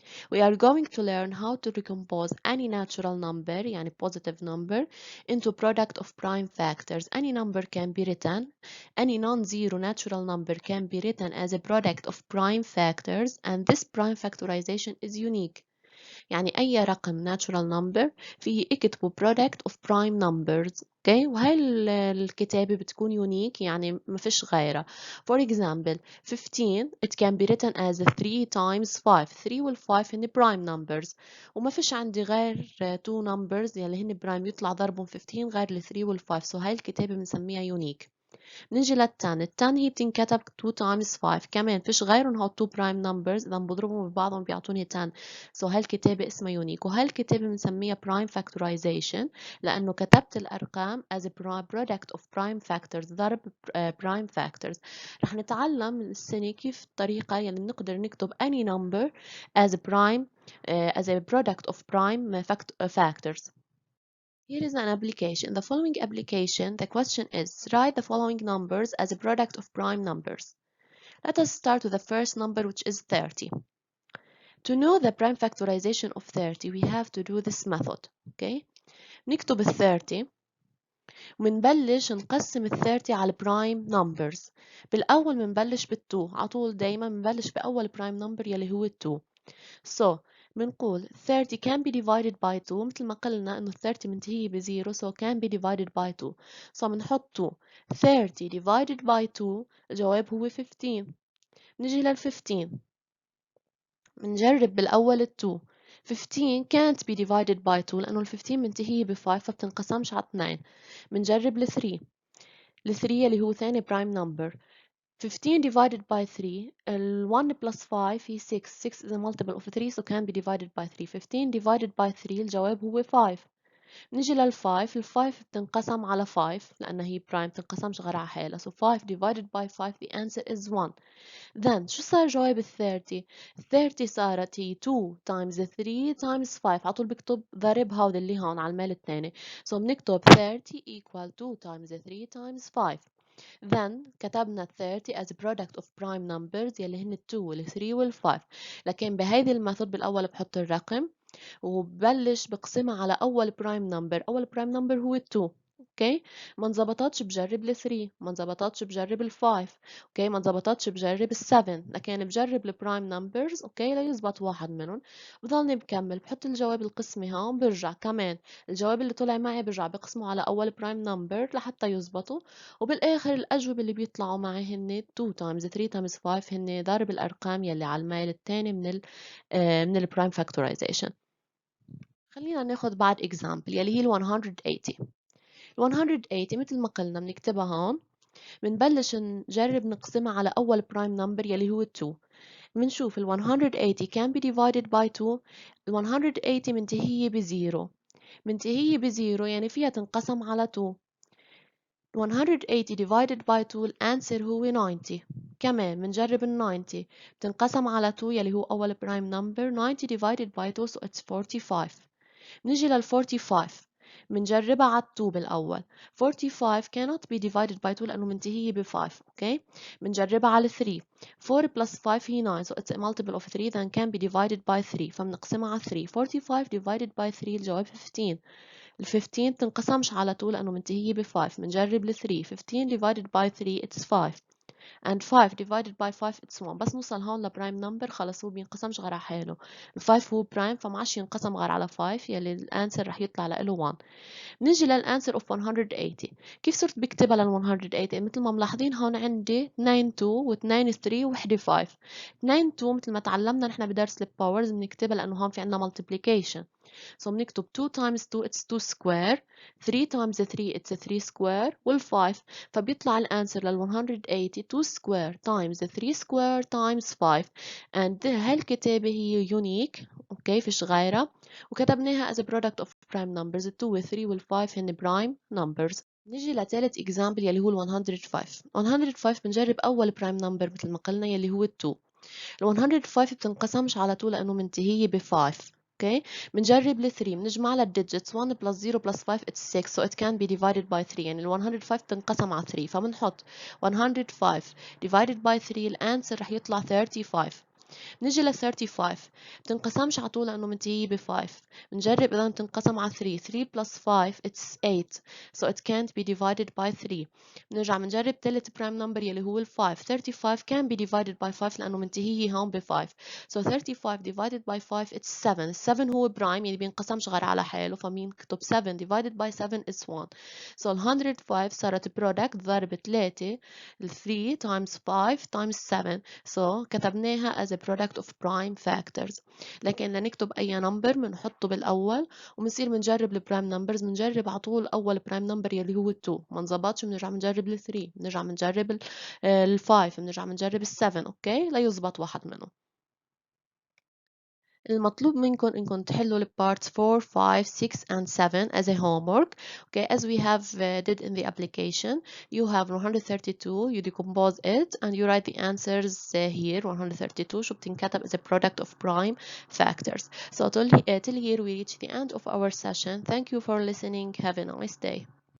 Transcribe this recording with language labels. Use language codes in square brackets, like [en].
[en] We are going to learn how to recompose any natural number, يعني positive number, into product of prime factors. Any number can be written, any non-zero natural number can be written as a product of prime factors, and this prime factorization is unique. [ar] يعني أي رقم [en] natural number [ar] فيه اكتبوا [en] product of prime numbers. Okay. [ar] وهي الكتابة بتكون unique يعني ما فيش غيرها. [en] For example 15 it can be written as 3 times 5. [ar] 3 وال 5 هن prime numbers وما فيش عندي غير 2 numbers يلي هن prime يطلع ضربهم 15 غير ال 3 وال 5. so هاي الكتابة بنسميها unique. نيجي للتن. التن هي بتنكتب 2 times 5 كمان فيش غيرهم هو 2 prime numbers إذا بضربهم ببعضهم بيعطوني 10. so هالكتابة اسمها يونيك وهالكتابة بنسميها prime factorization لأنه كتبت الأرقام [en] as a product of prime factors [ar] ضرب prime factors. رح نتعلم السنة كيف الطريقة يلي بنقدر نكتب [en] any number as a prime as a product of prime factors. Here is an application. The following application, the question is, write the following numbers as a product of prime numbers. Let us start with the first number, which is 30. To know the prime factorization of 30, we have to do this method, okay? [ar] نكتب 30 ومنبلش نقسم 30 على البرايم نمبرز. بالأول منبلش بال2 عطول، دايما منبلش بأول برايم نمبر يلي هو 2. [en] So [ar] منقول [en] 30 can be divided by 2 [ar] مثل ما قلنا إنه 30 منتهية ب0 [en] so can be divided by 2. [ar] So منحط 2. 30 divided by 2 الجواب هو 15. نجي لل 15 منجرب بالأول ال 2. [en] 15 can't be divided by 2 [ar] لأنه ال 15 منتهية ب 5 فبتنقسمش على 2. منجرب ال 3. ال 3 اللي هو ثاني برايم نمبر. [en] 15 divided by 3 ال 1 plus 5 [ar] هي 6. [en] 6 is a multiple of 3 so can be divided by 3. 15 divided by 3 [ar] الجواب هو 5. نيجي لل 5. ال 5 بتنقسم على 5 لأنها هي برايم بتنقسمش غير على حالها [en] so 5 divided by 5 the answer is 1. [ar] Then شو صار جواب ال 30؟ ال 30 صارت هي [en] 2 times 3 times 5. [ar] عطول بكتب ضرب هذا اللي هون على الميل الثاني so بنكتب [en] 30 equal 2 times 3 times 5. Then [ar] كتبنا [en] 30 as a product of prime numbers [ar] يلي هن 2 وال 3 وال 5. لكن بهيدي الميثود بالأول بحط الرقم وببلش بقسمها على أول برايم نمبر. أول برايم نمبر هو 2. اوكي، ما انظبطتش بجرب ال 3، ما انظبطتش بجرب ال 5، اوكي، ما انظبطتش بجرب ال 7، لكن بجرب البرايم نمبرز اوكي ليزبط واحد منهم. بضلني بكمل بحط الجواب القسمي هون، برجع كمان الجواب اللي طلع معي برجع بقسمه على أول برايم نمبر لحتى يزبطوا، وبالآخر الأجوبة اللي بيطلعوا معي هن [en] 2 times 3 times 5 [ar] هن ضارب الأرقام يلي على الميل الثاني من البرايم فاكتورايزيشن. خلينا ناخد بعد example يلي هي ال 180. ال 180 مثل ما قلنا بنكتبها هون، بنبلش نجرب نقسمها على أول برايم نمبر يلي هو 2. بنشوف ال 180 [en] can be divided by 2. [ar] ال 180 منتهية بزيرو، منتهية بزيرو يعني فيها تنقسم على 2. 180 divided by 2 الانسر هو 90. كمان بنجرب ال 90 بتنقسم على 2 يلي هو أول برايم نمبر. [en] 90 divided by 2 so it's 45. [ar] نيجي لل 45 بنجربها على 2 بالأول. [en] 45 cannot be divided by 2 [ar] لأنه منتهية ب 5. اوكي، بنجربها على 3. [en] 4 plus 5 هي 9 so it's a multiple of 3 then can be divided by 3 [ar] فبنقسمها على 3. [en] 45 divided by 3 [ar] الجواب 15. ال 15 بتنقسمش على 2 لأنه منتهية ب 5. بنجرب ال 3. [en] 15 divided by 3 it's 5 and 5 divided by 5 it's 1. [ar] بس نوصل هون لبرايم نمبر خلص هو بينقسمش غير على حاله. ال 5 هو برايم فما عادش ينقسم غير على 5 يلي الانسر رح يطلع له 1. نيجي للانسر اوف 180. كيف صرت بكتبها لل 180؟ مثل ما ملاحظين هون عندي 2 2 و2 3 وحده 5. 2 2 مثل ما تعلمنا نحن بدرس الباورز بنكتبها لانه هون في عندنا multiplication. [en] So بنكتب 2 times 2 it's 2 square. 3 times 3 it's 3 square وال 5 [ar] فبيطلع الانسر لل 180 [en] 2 square times 3 square times 5 and [ar] هالكتابة هي unique اوكي فيش غيرها وكتبناها [en] as a product of prime numbers. [ar] ال 2 وال 3 وال 5 هن prime numbers. نيجي لثالث example يلي هو ال 105. 105 بنجرب أول prime number مثل ما قلنا يلي هو ال 2. ال 105 بتنقسمش على طول لأنه منتهية ب 5. اوكي، بنجرب ال 3 بنجمع لها الديجيتس [en] 1 plus 0 plus 5 it's 6 so it can be divided by 3 [ar] يعني ال 105 بتنقسم على 3 فبنحط [en] 105 divided by 3 [ar] الانسر رح يطلع 35. نيجي ل 35 بتنقسمش على طول لأنه منتهية ب 5. بنجرب إذا بتنقسم على 3. [en] 3 plus 5 it's 8 so it can't be divided by 3. [ar] بنرجع بنجرب تالت برايم نمبر يلي هو ال 5. [en] 35 can be divided by 5 [ar] لأنه منتهية هون ب 5 [en] so 35 divided by 5 it's 7. [ar] ال 7 هو برايم يعني بينقسمش غير على حاله فبنكتب [en] 7 divided by 7 is 1 [ar] so ال 105 صارت product ضرب 3. [en] ال 3 times 5 times 7 so كتبناها as a product of prime factors. [ar] لكن لنكتب أي نمبر بنحطه بالأول وبنصير بنجرب البرايم نمبرز. بنجرب على طول أول برايم نمبر يلي هو 2 ما انظبطش بنرجع بنجرب ال 3 بنرجع بنجرب ال 5 بنرجع بنجرب ال 7 أوكي ليزبط واحد منهم. المطلوب منكم إنكم تحلوا ال [en] parts 4, 5, 6 and 7 as a homework. Okay, as we have did in the application, you have 132, you decompose it and you write the answers here. 132 [ar] شو بتنكتب [en] as a product of prime factors. So till here we reach the end of our session. Thank you for listening. Have a nice day.